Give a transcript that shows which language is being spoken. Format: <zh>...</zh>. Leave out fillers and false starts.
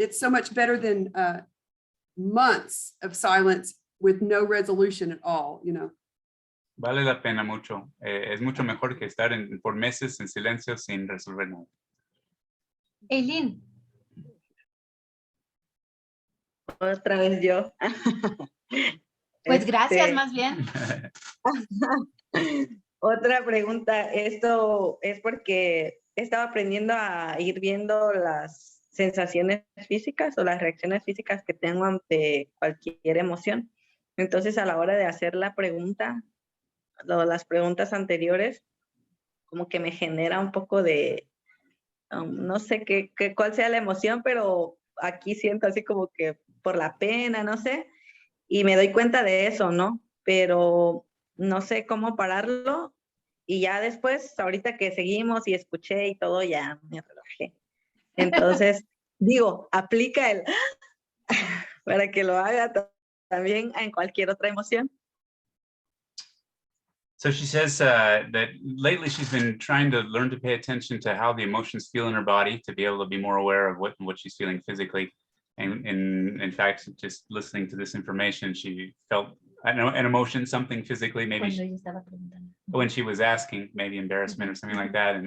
<en>It's so much better than months of silence with no resolution at all, you know.</en> <es>Vale la pena mucho. Es mucho mejor que estar por meses en silencio sin resolver nada. Eileen, Otra vez yo. pues gracias Este, más bien. Otra pregunta, esto es porque estaba aprendiendo a ir viendo las sensaciones físicas o las reacciones físicas que tengo ante cualquier emoción. Entonces, a la hora de hacer la pregunta, o las preguntas anteriores, como que me genera un poco de, no sé cuál sea la emoción, pero aquí siento así como que por la pena, no sé, y me doy cuenta de eso, ¿no? Pero no sé cómo pararlo y ya después, ahorita que seguimos y escuché y todo, ya me relajé. Entonces, digo, aplica el para que lo haga también en cualquier otra emoción.</es> <en>So she says that lately she's been trying to learn to pay attention to how the emotions feel in her body to be able to be more aware of what she's feeling physically. And in fact, just listening to this information, she felt, I don't know, an emotion, something physically, maybe when she was asking, maybe embarrassment or something like that.</en>